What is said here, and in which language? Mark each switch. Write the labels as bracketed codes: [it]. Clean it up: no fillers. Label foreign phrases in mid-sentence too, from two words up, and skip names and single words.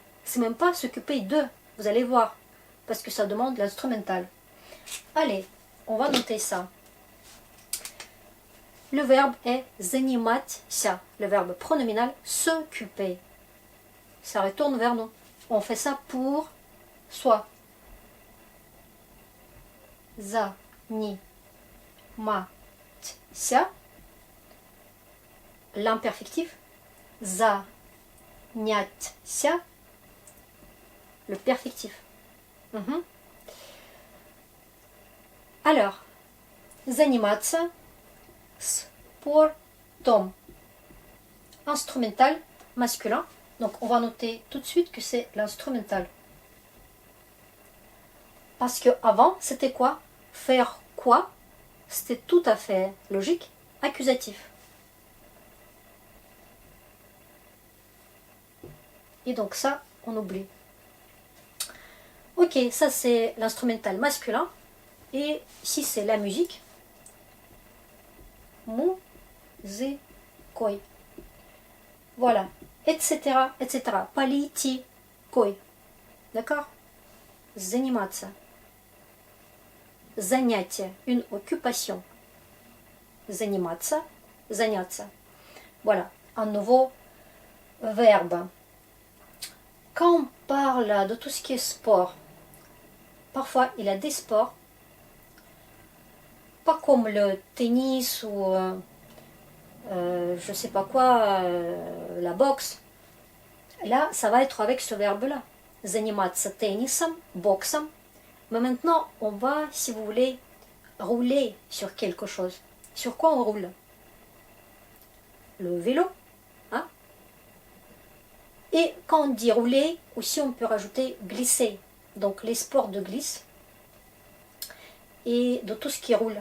[fr] C'est même pas s'occuper de, vous allez voir, parce que ça demande l'instrumental. Allez, on va noter ça. Le verbe est заниматься, le verbe pronominal s'occuper. Ça retourne vers nous. On fait ça pour soi. [ru] Заниматься. [fr] L'imperfectif. Заняться. Le perfectif. Alors, [ru] заниматься спортом. [fr] Instrumental masculin. Donc on va noter tout de suite que c'est l'instrumental. Parce que avant, c'était quoi? Faire quoi? C'était tout à fait logique. Accusatif. Et donc ça, on oublie. Ok, ça c'est l'instrumental masculin. Et si c'est la musique, музыкой. Voilà, etc., etc. [ru] Политикой. D'accord? Заниматься. [fr] Занятие, une occupation. [ru] Заниматься, заняться. [fr] Voilà, un nouveau verbe. Quand on parle de tout ce qui est sport, parfois il y a des sports, pas comme le tennis ou je sais pas quoi, la boxe. Là, ça va être avec ce verbe-là. [ru] Заниматься теннисом, боксом. [fr] Mais maintenant, on va, si vous voulez, rouler sur quelque chose. Sur quoi on roule? Le vélo. Hein? Et quand on dit rouler, aussi on peut rajouter glisser. Donc les sports de glisse et de tout ce qui roule.